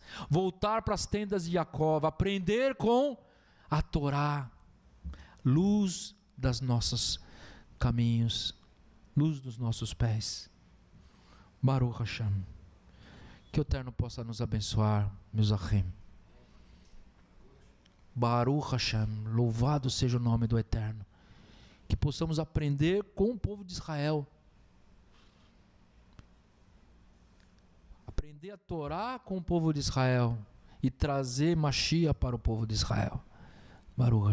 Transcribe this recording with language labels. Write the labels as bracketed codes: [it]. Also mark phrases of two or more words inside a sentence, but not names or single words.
[pt] Voltar para as tendas de Jacó, aprender com a Torá, luz dos nossos caminhos, luz dos nossos pés. [he] ברוך השם. [pt] Que o Eterno possa nos abençoar, meus achim. [he] ברוך השם. [pt] Louvado seja o nome do Eterno. Que possamos aprender com o povo de Israel. Aprender a Torá com o povo de Israel. E trazer Mashiach para o povo de Israel.